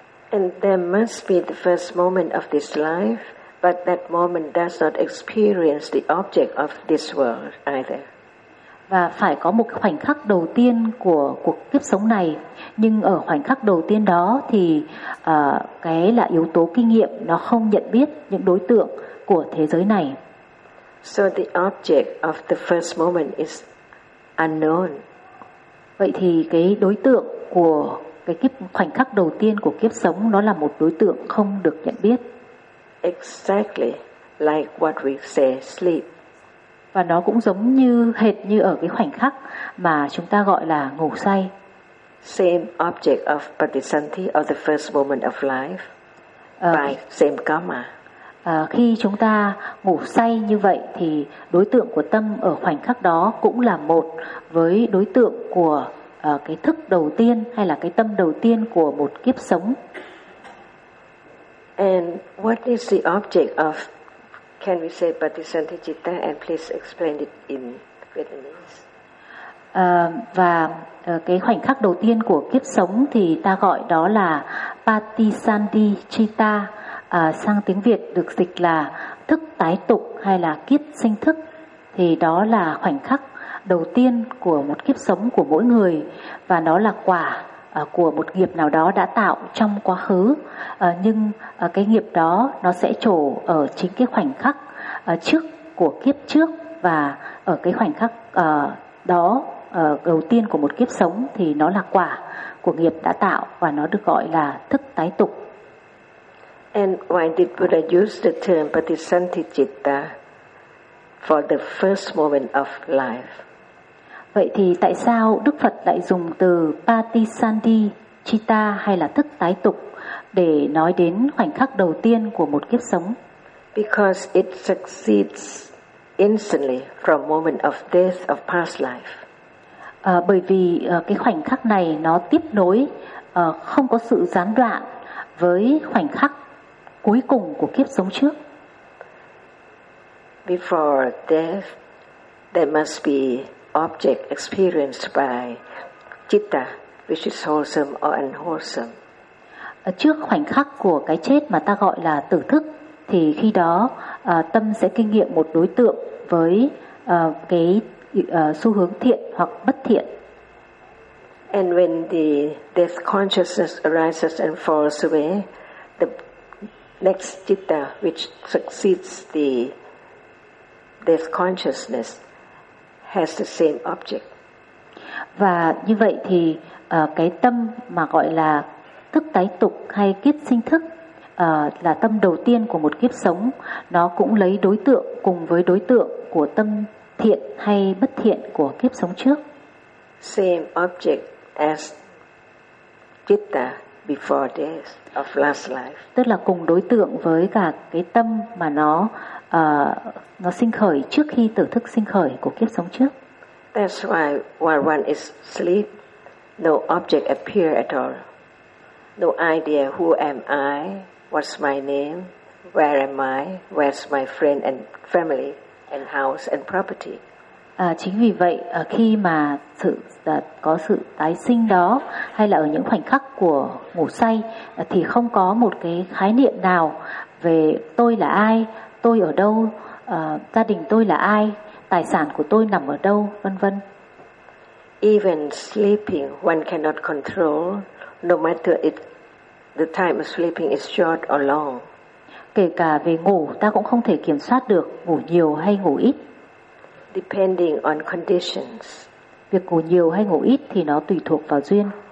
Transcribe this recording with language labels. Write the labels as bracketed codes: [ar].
[en] And there must be the first moment of this life, but that moment does not experience the object of this world either. [vi] Và phải có một khoảnh khắc đầu tiên của cuộc kiếp sống này, nhưng ở khoảnh khắc đầu tiên đó thì cái là yếu tố kinh nghiệm, nó không nhận biết những đối tượng của thế giới này. [en] So the object of the first moment is unknown. [vi] Vậy thì cái đối tượng của cái kiếp, khoảnh khắc đầu tiên của kiếp sống, nó là một đối tượng không được nhận biết. [en] Exactly like what we say sleep. [vi] Và nó cũng giống như hệt như ở cái khoảnh khắc mà chúng ta gọi là ngủ say. [en] Same object of patisanti of the first moment of life by same karma. [vi] Khi chúng ta ngủ say như vậy thì đối tượng của tâm ở khoảnh khắc đó cũng là một với đối tượng của cái thức đầu tiên hay là cái tâm đầu tiên của một kiếp sống. [en] And what is the object of, can we say patisanti citta, and please explain it in Vietnamese. [vi] Cái khoảnh khắc đầu tiên của kiếp sống thì ta gọi đó là patisanti citta, sang tiếng Việt được dịch là thức tái tục hay là kiếp sinh thức. Thì đó là khoảnh khắc đầu tiên của một kiếp sống của mỗi người, và nó là quả của một nghiệp nào đó đã tạo trong quá khứ, nhưng cái nghiệp đó nó sẽ trổ ở chính cái khoảnh khắc trước của kiếp trước, và ở cái khoảnh khắc đó đầu tiên của một kiếp sống thì nó là quả của nghiệp đã tạo, và nó được gọi là thức tái tục. [en] And why did Buddha use the term patisanti citta for the first moment of life? [vi] Vậy thì tại sao Đức Phật lại dùng từ patisanti citta hay là thức tái tục để nói đến khoảnh khắc đầu tiên của một kiếp sống? [en] Because it succeeds instantly from moment of death of past life. [vi] Bởi vì cái khoảnh khắc này nó tiếp nối không có sự gián đoạn với khoảnh khắc cuối cùng của kiếp sống trước. [en] Before death, there must be object experienced by citta, which is wholesome or unwholesome. [vi] Trước khoảnh khắc của cái chết mà ta gọi là tử thức, thì khi đó tâm sẽ kinh nghiệm một đối tượng với cái xu hướng thiện hoặc bất thiện. [en] And when the death consciousness arises and falls away, the next citta which succeeds the death consciousness has the same object. [vi] Và như vậy thì cái tâm mà gọi là thức tái tục hay kiết sinh thức là tâm đầu tiên của một kiếp sống, nó cũng lấy đối tượng cùng với đối tượng của tâm thiện hay bất thiện của kiếp sống trước. [en] Same object as citta before death of last life. [vi] Tức là cùng đối tượng với cả cái tâm mà nó sinh khởi trước khi tử thức sinh khởi của kiếp sống trước. [en] That's why while one is asleep, no object appear at all. No idea who am I, what's my name, where am I, where's my friend and family and house and property. [vi] Chính vì vậy khi mà có sự tái sinh đó, hay là ở những khoảnh khắc của ngủ say, thì không có một cái khái niệm nào về tôi là ai, tôi ở đâu, gia đình tôi là ai, tài sản của tôi nằm ở đâu, vân vân. [en] Even sleeping, one cannot control, no matter if the time of sleeping is short or long. [vi] Kể cả về ngủ, ta cũng không thể kiểm soát được ngủ nhiều hay ngủ ít. [en] Depending on conditions. [vi] Việc ngủ nhiều hay ngủ ít thì nó tùy thuộc vào duyên.